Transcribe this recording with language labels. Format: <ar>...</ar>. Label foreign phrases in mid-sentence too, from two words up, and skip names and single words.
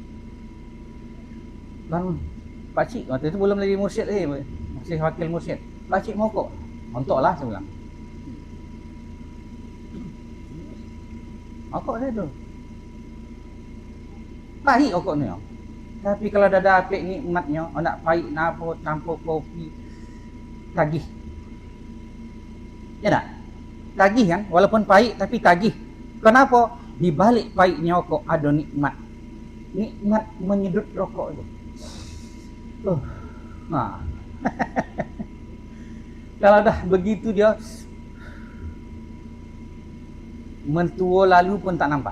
<ms>Tuan pakcik, waktu itu belum lagi mursyid lagi, masih wakil mursyid. Pakcik mau okok? Ontoklah saya bilang. Okok saya tu. Pahit okok ni. Tapi kalau dah dapet nikmatnya, nak pahit nak apa, campur kopi, tagih. Ya tak? Tagih kan? Walaupun pahit tapi tagih. Kenapa? Di balik pahitnya okok ada nikmat. Nikmat menyedut rokok itu. Kalau dah begitu dia mentua lalu pun tak nampak.</ms>